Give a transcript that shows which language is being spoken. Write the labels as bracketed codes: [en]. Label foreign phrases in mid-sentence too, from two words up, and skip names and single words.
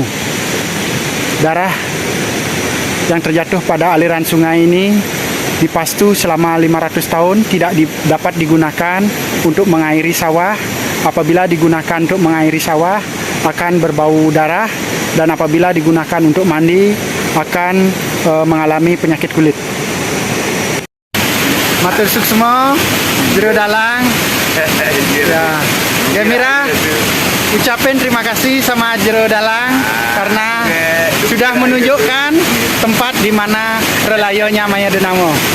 [id] Darah yang terjatuh pada aliran sungai ini dipastu selama 500 tahun tidak dapat digunakan untuk mengairi sawah. Apabila digunakan untuk mengairi sawah akan berbau darah, dan apabila digunakan untuk mandi akan mengalami penyakit kulit. [ban] Matur suksma, jero dalang. [id] Ya Mira, ucapin terima kasih sama Jero Dalang karena sudah menunjukkan tempat di mana relayonya Maya Denamo.